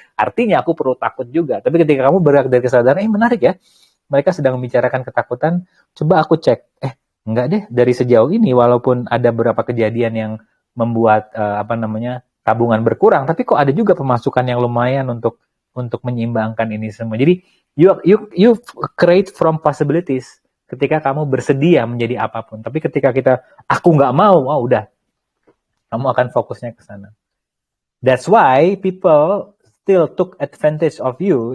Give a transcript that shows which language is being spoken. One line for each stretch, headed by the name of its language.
Indonesian: Artinya aku perlu takut juga. Tapi ketika kamu bergerak dari kesadaran, menarik ya, mereka sedang membicarakan ketakutan. Coba aku cek, enggak deh, dari sejauh ini walaupun ada beberapa kejadian yang membuat tabungan berkurang, tapi kok ada juga pemasukan yang lumayan untuk menyeimbangkan ini semua.
English: Jadi you create from possibilities.
Indonesian: Ketika kamu bersedia menjadi apapun. Tapi ketika aku nggak mau, udah. Kamu akan fokusnya ke sana.
English: That's why people still took advantage of you.